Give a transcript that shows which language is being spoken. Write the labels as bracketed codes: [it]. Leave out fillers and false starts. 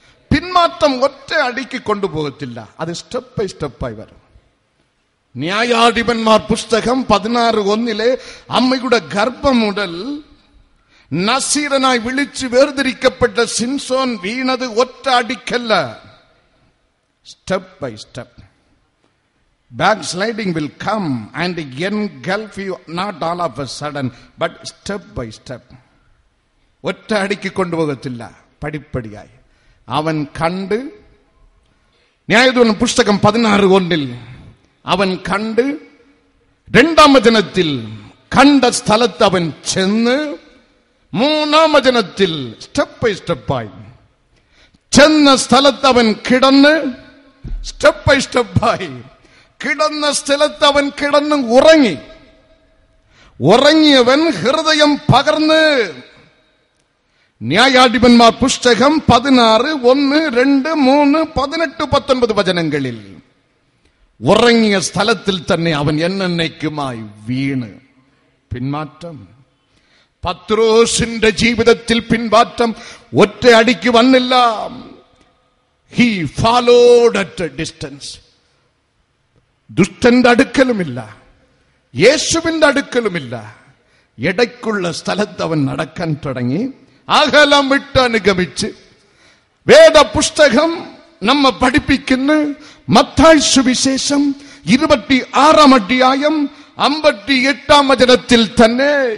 [ml] പിന്മാറ്റം ഒറ്റ അടിക്ക് കൊണ്ടുപോകത്തില്ല, അത് [en] step by സ്റ്റെപ്പായി [ml] വരും. ന്യായാധിപന്മാർ പുസ്തകം 16:1 അമ്മയുടെ ഗർഭം മുതൽ നസീറനായി വിളിച്ച് വേർതിരിക്കപ്പെട്ട സിംസോൻ വീണത് ഒറ്റ അടിക്കല്ല, [en] Step by step. Backsliding will come and engulf you, not all of a sudden, but step by step. [ml] ഒറ്റ അടിക്ക് കൊണ്ടുപോകത്തില്ല, പടിപ്പടിയായി. അവൻ കണ്ട്, ന്യായാധിപൻ പുസ്തകം 16:1 അവൻ കണ്ട്, 2ാം വചനത്തിൽ കണ്ട സ്ഥലത്ത് അവൻ ചെന്ന്, 3ാം വചനത്തിൽ [en] step by സ്റ്റെപ്പായി [ml] ചെന്ന സ്ഥലത്ത് അവൻ കിടന്ന്, സ്റ്റെപ്പ് ബൈ സ്റ്റെപ്പായി കിടന്ന സ്ഥലത്ത് അവൻ കിടന്ന് ഉറങ്ങി. ഉറങ്ങിയവൻ ഹൃദയം പകർന്ന്. ന്യായാധിപന്മാർ പുസ്തകം 16:1, 2, 3, 18, 19 വചനങ്ങളിൽ ഉറങ്ങിയ സ്ഥലത്തിൽ തന്നെ അവൻ എന്നേക്കുമായി വീണ്. പിന്മാറ്റം. പത്രോസിന്റെ ജീവിതത്തിൽ പിന്മാറ്റം ഒറ്റ അടിക്ക് വന്നില്ല. [en] He followed at a distance. [ml] ദുഷ്ടന്റെ അടുക്കലുമില്ല, യേശുവിന്റെ അടുക്കലുമില്ല, ഇടയ്ക്കുള്ള സ്ഥലത്ത് അവൻ നടക്കാൻ തുടങ്ങി. അകലം വിട്ട് അനുഗമിച്ച്. വേദപുസ്തകം നമ്മ പഠിപ്പിക്കുന്ന മത്തായി സുവിശേഷം 26:58 വചനത്തിൽ തന്നെ,